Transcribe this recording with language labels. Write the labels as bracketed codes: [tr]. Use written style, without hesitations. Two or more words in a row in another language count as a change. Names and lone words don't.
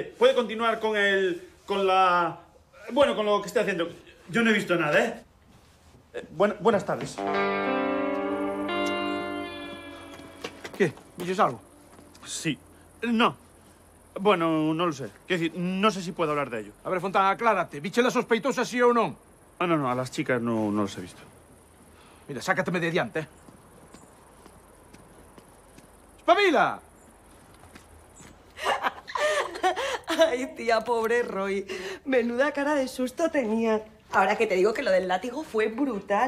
[es] ¿Puede continuar con lo que esté haciendo? Yo no he visto nada, ¿eh? Buenas tardes. ¿Qué? ¿Dices algo? Sí. No. Bueno, no lo sé. Quiero decir, no sé si puedo hablar de ello. A ver, [gl] Fontán, aclárate. ¿Viche la sospeitosa sí ou non? [es] No, a las chicas no los he visto. [gl] Mira, sácateme de diante, eh. [es] ¡Espabila! Ay, tía, pobre Roy. Menuda cara de susto tenía. Ahora que te digo que lo del látigo fue brutal.